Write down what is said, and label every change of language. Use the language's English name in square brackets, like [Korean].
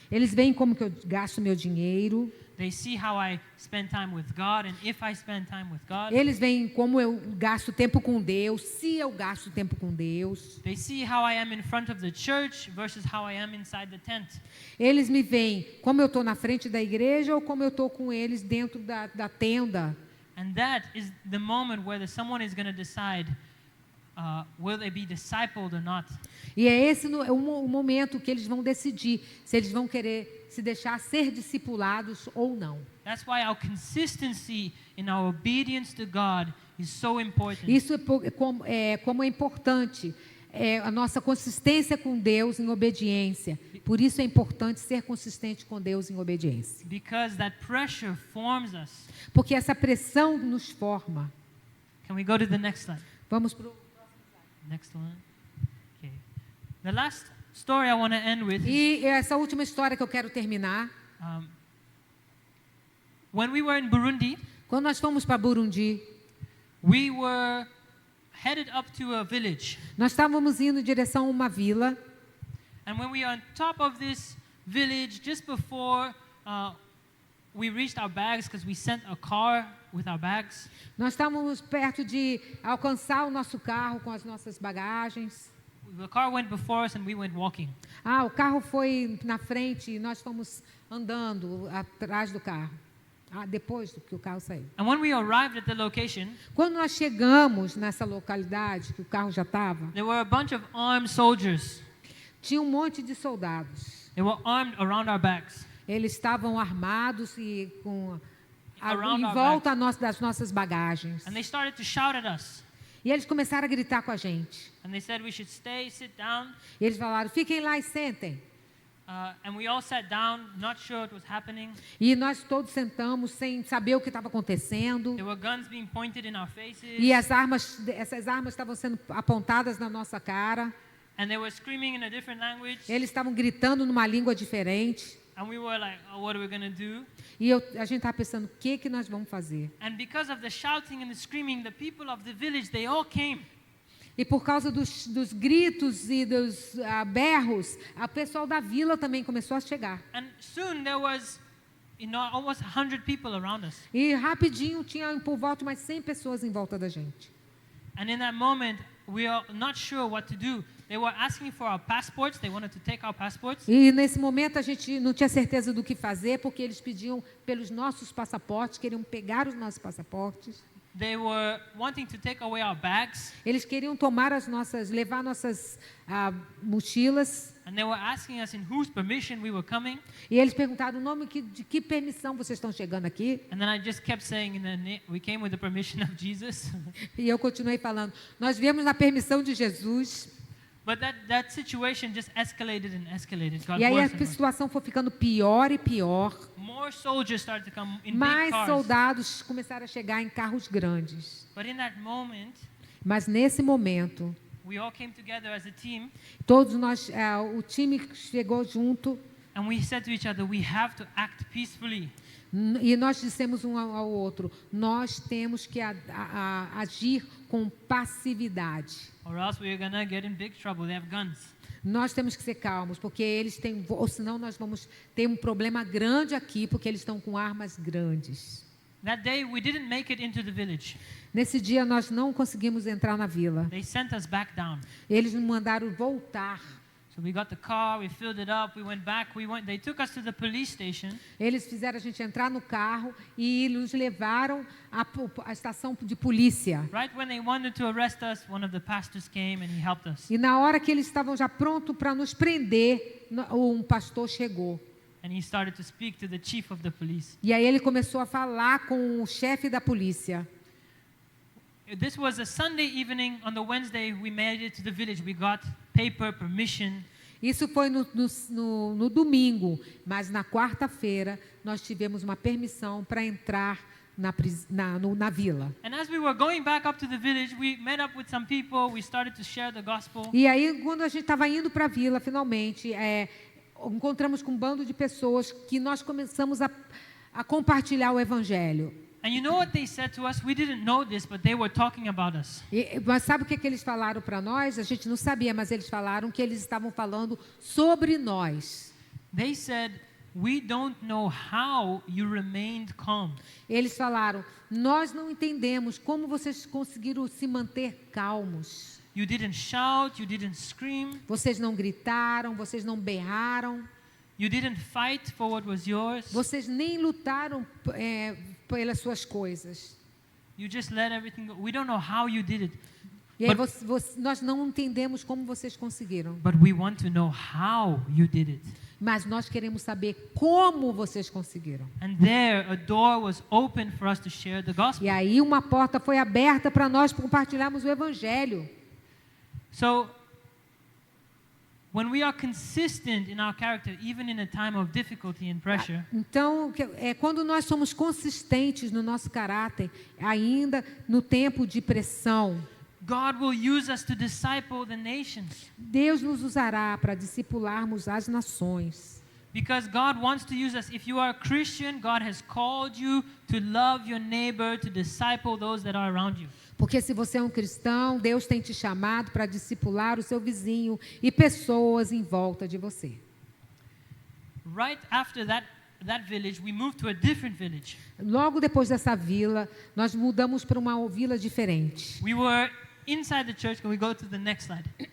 [Portuguese] Eles veem como que eu gasto meu dinheiro. [English] They see how I spend time with God and if I spend time with God. [Portuguese] Eles veem como eu gasto tempo com Deus, se eu gasto tempo com Deus. [English] They see how I am in front of the church versus how I am inside the tent. [Portuguese] Eles me veem como eu estou na frente da igreja ou como eu estou com eles dentro da tenda. [English] And that is the moment where someone is going to decide, will they be discipled or not? [Portuguese] E é esse o momento que eles vão decidir se eles vão querer se deixar ser discipulados ou não. [English] That's why our consistency in our obedience to God is so important. [Portuguese] Isso como é importante, a nossa consistência com Deus em obediência. Por isso é importante ser consistente com Deus em obediência. [English] Because that pressure forms us. [Portuguese] Porque essa pressão nos forma. [English] Can we go to the next slide? [Portuguese] Vamos para o... [English] Next one. Okay. The last story I want to end with is, [Portuguese] E essa última história que eu quero terminar. [English] when we were in Burundi, [Portuguese] Quando nós fomos para Burundi, [English] we were headed up to a village. [Portuguese] nós estávamos indo em direção a uma vila. [English] And when we were on top of this village, just before we reached our bags, because we sent a car with our bags, [Portuguese] Nós estávamos perto de alcançar o nosso carro com as nossas bagagens. [English] the car went before us and we went walking. [Portuguese] O carro foi na frente e nós fomos andando atrás do carro. Depois do que o carro saiu. [English] And when we arrived at the location, [Portuguese] Quando nós chegamos nessa localidade, que o carro já estava, [English] there were a bunch of armed soldiers. [Portuguese] tinha um monte de soldados. [English] They were armed around our bags. [Portuguese] Eles estavam armados e [English] Around [Portuguese] em [English] our [Portuguese] volta das nossas bagagens. [English] And they started to shout at us. [Portuguese] E eles começaram a gritar com a gente. [English] And they said we should sit down. [Portuguese] E eles falaram, fiquem lá e sentem. [English] And we all sat down, not sure what was happening. [Portuguese] E nós todos sentamos sem saber o que estava acontecendo. [English] There were guns being pointed in our faces. [Portuguese] E essas armas estavam sendo apontadas na nossa cara. [English] And they were screaming in a different language. [Portuguese] Eles estavam gritando numa língua diferente. [English] And we were like, oh, what are we going to do? [Portuguese] E a gente estava pensando, o que nós vamos fazer? [English] And because of the shouting and the screaming, the people of the village, they all came. [Portuguese] E por causa dos gritos e dos berros, o pessoal da vila também começou a chegar. [English] And soon there was, almost 100 people around us. [Portuguese] E rapidinho tinha por volta mais 100 pessoas em volta da gente. [English] And in that moment, we are not sure what to do. They were asking for our passports. They wanted to take our passports. [Portuguese] E nesse momento a gente não tinha certeza do que fazer, porque eles pediam pelos nossos passaportes, queriam pegar os nossos passaportes. [English] They were wanting to take away our bags. [Portuguese] Eles queriam levar nossas mochilas. [English] And they were asking us in whose permission we were coming. [Portuguese] E eles perguntaram o nome de que permissão vocês estão chegando aqui. [English] And then I just kept saying, we came with the permission of Jesus. [Portuguese] E eu continuei falando, nós viemos na permissão de Jesus. [English] But that situation just escalated and escalated. Got [Portuguese] E aí a [English] worse and worse. [Portuguese] situação foi ficando pior e pior. [English] More soldiers started to come in big [Portuguese] Mais [English] cars. [Portuguese] soldados começaram a chegar em carros grandes. [English] But in that moment, [Portuguese] Mas nesse momento, [English] we all came together as a team, [Portuguese] todos nós, o time chegou junto [English] and we said to each other, we have to act peacefully. [Portuguese] e nós dissemos um ao outro, nós temos que agir com passividade. [English] Or else we're gonna get in big trouble. They have guns. [Portuguese] Nós temos que ser calmos, porque eles têm, ou senão nós vamos ter um problema grande aqui, porque eles estão com armas grandes. [English] That day we didn't make it into the village. [Portuguese] Nesse dia nós não conseguimos entrar na vila. [English] They sent us back down. [Portuguese] Eles nos mandaram voltar. [English] So we got the car, we filled it up, we went back, they took us to the police station. [Portuguese] Eles fizeram a gente entrar no carro e nos levaram à estação de polícia. [English] Right when they wanted to arrest us, one of the pastors came and he helped us. [Portuguese] E na hora que eles estavam já prontos para nos prender, um pastor chegou. [English] And he started to speak to the chief of the police. [Portuguese] E aí ele começou a falar com o chefe da polícia. [English] This was a Sunday evening. On the Wednesday, we made it to the village. We got paper permission. [Portuguese] Isso foi no domingo, mas na quarta-feira nós tivemos uma permissão para entrar na vila. [English] And as we were going back up to the village, we met up with some people. We started to share the gospel. [Portuguese] E aí, quando a gente estava indo para a vila, finalmente, encontramos com um bando de pessoas que nós começamos a compartilhar o evangelho. [English] And you know what they said to us? We didn't know this, but they were talking about us. [Portuguese] Mas sabe o que eles falaram para nós? A gente não sabia, mas eles falaram que eles estavam falando sobre nós. [English] They said, we don't know how you remained calm. [Portuguese] Eles falaram, nós não entendemos como vocês conseguiram se manter calmos. [English] You didn't shout, you didn't scream, [Portuguese] Vocês não gritaram, vocês não berraram, [English] you didn't fight for what was yours. [Portuguese] vocês nem lutaram pelas suas coisas. [English] You just let everything go. We don't know how you did it. [Portuguese] E aí [English] But, [Portuguese] nós não entendemos como vocês conseguiram. [English] but we want to know how you did it. [Portuguese] Mas nós queremos saber como vocês conseguiram. [English] And there, a door was open for us to share the gospel. [Portuguese] E aí uma porta foi aberta para nós compartilharmos o evangelho. [English] So, when we are consistent in our character, even in a time of difficulty and pressure, [Portuguese] Então, quando nós somos consistentes no nosso caráter, ainda no tempo de pressão, [English] God will use us to disciple the nations. [Portuguese] Deus nos usará para discipularmos as nações. [English] Because God wants to use us. If you are a Christian, God has called you to love your neighbor, to disciple those that are around you. [Portuguese] Porque se você é um cristão, Deus tem te chamado para discipular o seu vizinho e pessoas em volta de você. [English] Right after that village, we moved to a different village. [Portuguese] Logo depois dessa vila, nós mudamos para uma vila diferente. [English] We were inside the church. Can we go to the next slide?